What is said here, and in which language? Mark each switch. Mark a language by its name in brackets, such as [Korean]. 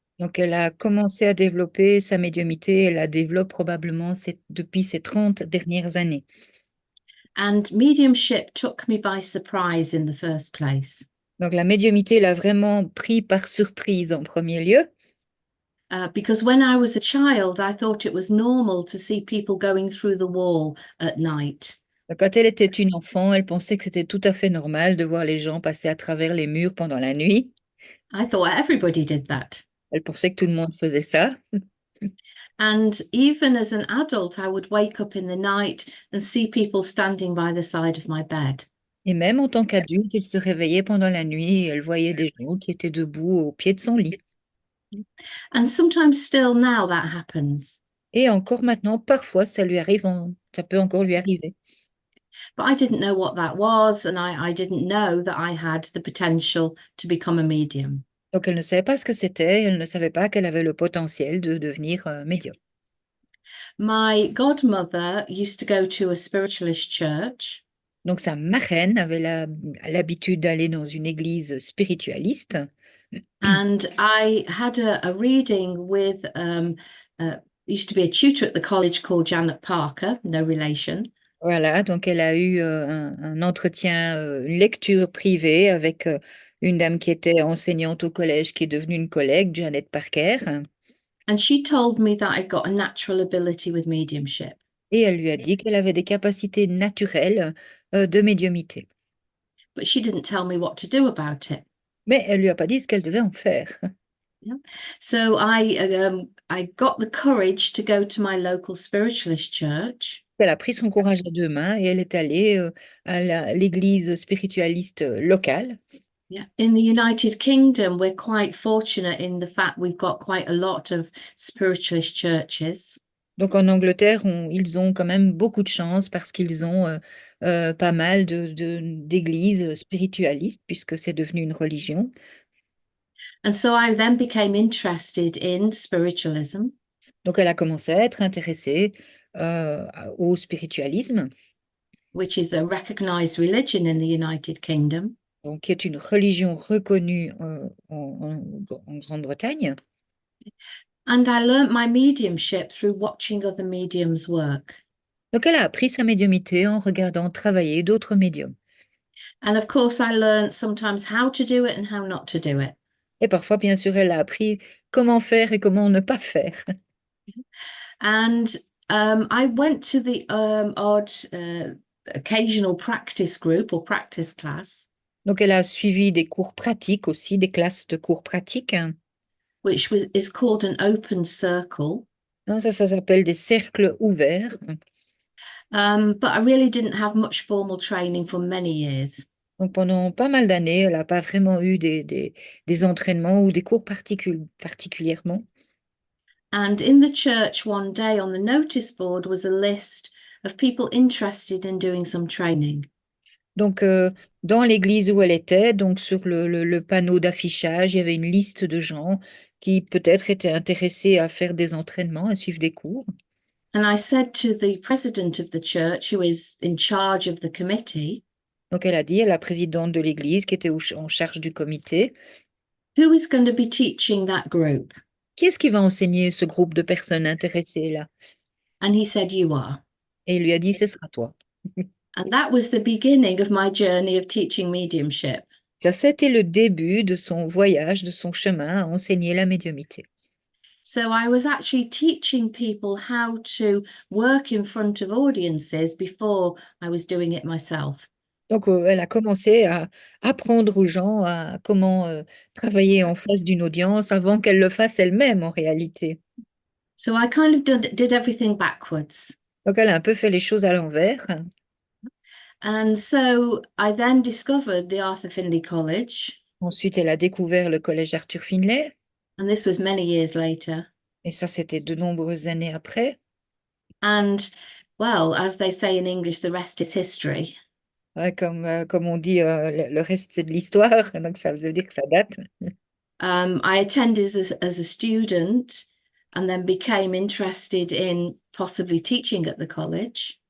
[French] Donc elle a commencé à développer sa médiumnité, elle la développe probablement depuis ces 30 dernières années. [English] And mediumship took me by surprise in the first place. [French] Donc la médiumnité l'a vraiment pris par surprise en premier lieu. [English] Because when I was a child, I thought it was normal to see people going through the wall at night. [French] Quand elle était une enfant, elle pensait que c'était tout à fait normal de voir les gens passer à travers les murs pendant la nuit. [English] I thought everybody did that. [French] Elle pensait que tout le monde faisait ça. [English] And even as an adult, I would wake up in the night and see people standing by the side of my bed. [French] Et même en tant qu'adulte, elle se réveillait pendant la nuit et elle voyait des gens qui étaient debout au pied de son lit. [English] And sometimes still now that happens. [French] Et encore maintenant, parfois, ça lui arrive, ça peut encore lui arriver. [English] But I didn't know what that was, and I didn't know that I had the potential to become a medium. [French] Donc, elle ne savait pas ce que c'était, elle ne savait pas qu'elle avait le potentiel de devenir médium. [English] My godmother used to go to a spiritualist church. [French] Donc, sa marraine avait l'habitude d'aller dans une église spiritualiste. [English] And I had a reading with, used to be a tutor at the college called Janet Parker, no relation. [French] Voilà, donc elle a eu un entretien, une lecture privée avec une dame qui était enseignante au collège, qui est devenue une collègue, Janet Parker. [English] And she told me that I got a natural ability with mediumship. [French] Et elle lui a dit qu'elle avait des capacités naturelles de médiumité. [English] But she didn't tell me what to do about it. [French] Mais elle lui a pas dit ce qu'elle devait en faire. [English] Yeah. So I got the courage to go to my local spiritualist church. [French] Elle a pris son courage à deux mains et elle est allée à l'église spiritualiste locale. [English] Yeah. In the United Kingdom, we're quite fortunate in the fact we've got quite a lot of spiritualist churches. [French] Donc en Angleterre, ils ont quand même beaucoup de chance parce qu'ils ont pas mal d'églises spiritualistes puisque c'est devenu une religion. [English] And so I then became interested in spiritualism. [French] Donc, elle a commencé à être intéressée au spiritualisme, [English] which is a recognized religion in the United Kingdom. [French] donc, qui est une religion reconnue en Grande-Bretagne. [English] And I learnt my mediumship through watching other mediums work. [French] Donc, elle a appris sa médiumnité en regardant travailler d'autres médiums. [English] And of course, I learnt sometimes how to do it and how not to do it. [French] Et parfois, bien sûr, elle a appris comment faire et comment ne pas faire. [English] And I went to the odd occasional practice group or practice class, [French] Donc, elle a suivi des cours pratiques aussi, des classes de cours pratiques. [English] which is called an open circle. [French] Non, ça s'appelle des cercles ouverts. [English] But I really didn't have much formal training for many years. [French] Donc, pendant pas mal d'années, elle n'a pas vraiment eu des entraînements ou des cours particulièrement. [English] And in the church one day on the notice board was a list of people interested in doing some training. [French] Donc, dans l'église où elle était, donc sur le panneau d'affichage, il y avait une liste de gens qui peut-être étaient intéressés à faire des entraînements, à suivre des cours. [English] And I said to the president of the church, who is in charge of the committee, [French] Donc, elle a dit à la présidente de l'église qui était en charge du comité, [English] who is going to be teaching that group? [French] qui est-ce qui va enseigner ce groupe de personnes intéressées là? [English] And he said, you are. [French] Et il lui a dit, ce sera toi. [English] And that was the beginning of my journey of teaching mediumship. [French] Ça, c'était le début de son voyage, de son chemin à enseigner la médiumité. [English] So I was actually teaching people how to work in front of audiences before I was doing it myself. [French] Donc, elle a commencé à apprendre aux gens à comment travailler en face d'une audience avant qu'elle le fasse elle-même en réalité. [English] So I kind of did everything backwards. [French] Donc, elle a un peu fait les choses à l'envers. [English] And so I then discovered the Arthur Findlay College, [French] Ensuite, elle a découvert le collège Arthur Findlay. [English] and this was many years later. [French] Et ça, c'était de nombreuses années après. [English] And well, as they say in English, the rest is history. [French] Ouais, comme on dit, le reste, c'est de l'histoire. Donc, ça veut dire que ça date. [English] I attended as a student and then became interested in possibly teaching at the college.